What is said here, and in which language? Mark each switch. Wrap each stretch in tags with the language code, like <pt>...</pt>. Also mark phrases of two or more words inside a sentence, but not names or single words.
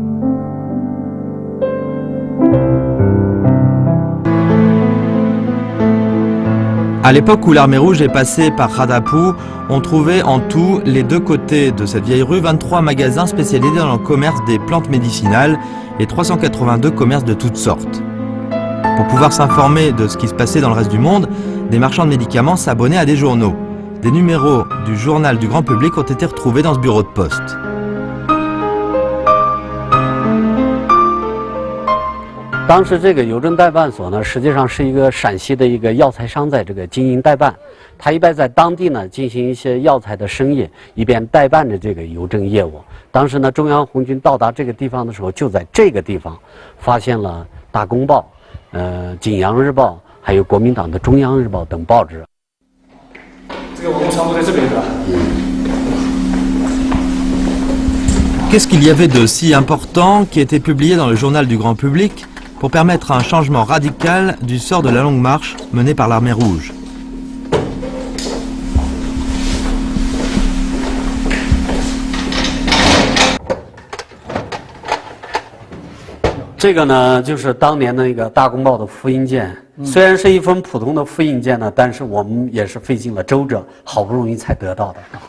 <fr>À l'époque où l'armée rouge est passée par Radapou, on trouvait en tout, les deux côtés de cette vieille rue, 23 magasins spécialisés dans le commerce des plantes médicinales et 382 commerces de toutes sortes. Pour pouvoir s'informer de ce qui se passait dans le reste du monde, des marchands de médicaments s'abonnaient à des journaux. Des numéros du journal du grand public ont été retrouvés dans ce bureau de poste.</fr> <zh>当时这个邮政代办所呢，实际上是一个陕西的一个药材商在这个经营代办，他一般在当地呢进行一些药材的生意，一边代办着这个邮政业务。当时呢，中央红军到达这个地方的时候，就在这个地方发现了《大公报》、景阳日报，还有国民党的中央日报等报纸。这个我们仓库在这边是吧？</zh> <fr>Qu'est-ce qu'il y avait de si important qui était publié dans le journal du grand public pour permettre un changement radical du sort de la longue marche menée par l'armée rouge?</fr> <zh>这个呢，就是当年的那个《大公报》的复印件，虽然是一封普通的复印件呢，但是我们也是费尽了周折，好不容易才得到的。</zh>